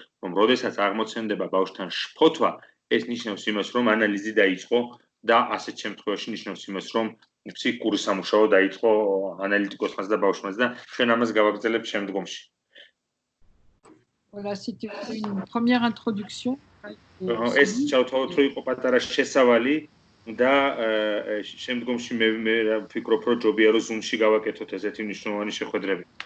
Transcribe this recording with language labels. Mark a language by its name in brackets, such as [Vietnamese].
[Georgian] რომ როდესაც აღმოცენდება ბავშვთან შფოთვა, ეს ნიშნავს იმას, რომ ანალიზი დაიწყო და ასეთ შემთხვევაში ნიშნავს იმას, რომ ფსიქიკური სამუშაო დაიწყო ანალიტიკოსმაც და ბავშვმაც და ჩვენ ამას გავაგრძელებთ შემდგომში. [French] Voilà, c'était une première introduction. [Georgian] ეს ჩავთვალოთ, რომ იყო პატარა შესავალი და შემდგომში მე ვფიქრობ, რომ ჯობია რომ Zoom-ში გავაკეთოთ ესეთი მნიშვნელოვანი შეხვედრები.